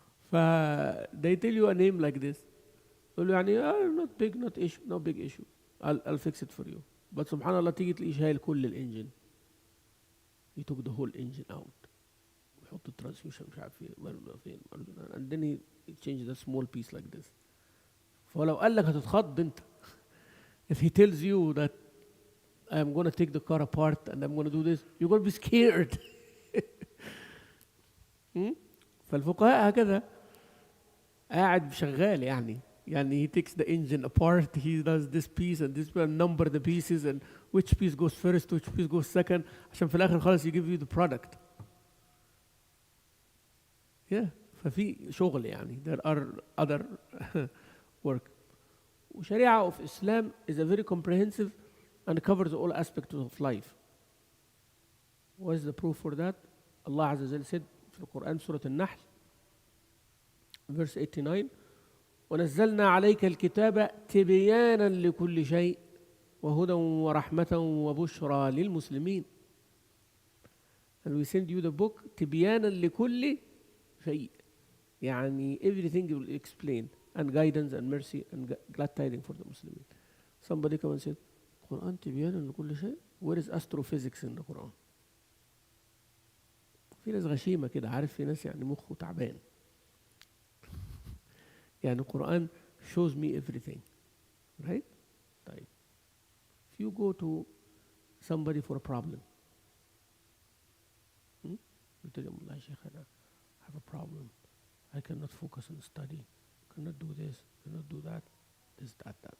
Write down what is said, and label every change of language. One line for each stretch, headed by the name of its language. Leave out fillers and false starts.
English: ف they tell you a name like this.
Arabic: يقول له يعني
English: not big, not issue, no big issue. I'll fix it for you. But
Arabic: سبحان الله تيجي تلاقيه شايل كل الانجن.
English: He took the whole engine out.
Arabic: ويحط الترانسميشن مش عارف فين.
English: And then he changed a small piece like this.
Arabic: فلو قال لك هتتخض انت.
English: If he tells you that I'm going to take the car apart and I'm going to do this, you're going to be scared.
Arabic: فالفقهاء هكذا قاعد شغال يعني
English: he takes the engine apart, he does this piece and this piece, and number the pieces and which piece goes first, which piece goes second,
Arabic: عشان في الآخر خلاص
English: give you the product.
Arabic: Yeah, ففي شغل يعني.
English: There are other work. Sharia of Islam is a very comprehensive and covers all aspects of life. What is the proof for that?
Arabic: Allah Azza wa Jalla said في القرآن سورة النحل verse 89 ونزلنا عليك الكتاب تبيانا لكل شيء وهدى ورحمة وبشرى للمسلمين.
English: And we send you the book
Arabic: تبيانا لكل شيء.
English: يعني everything will explain, and guidance and mercy and glad tidings for the Muslimin. Somebody come and said, Quran
Arabic: تبيانا لكل شيء?
English: Where is astrophysics in the Quran?
Arabic: في ناس غشيمة كده، عارف، في ناس يعني مخه تعبان.
English: يعني القرآن shows me everything, right?
Arabic: طيب.
English: If you go to somebody for a problem, you tell him, Allah Shaykh, I have a problem. I cannot focus on study. Cannot do this, cannot do that, this, that.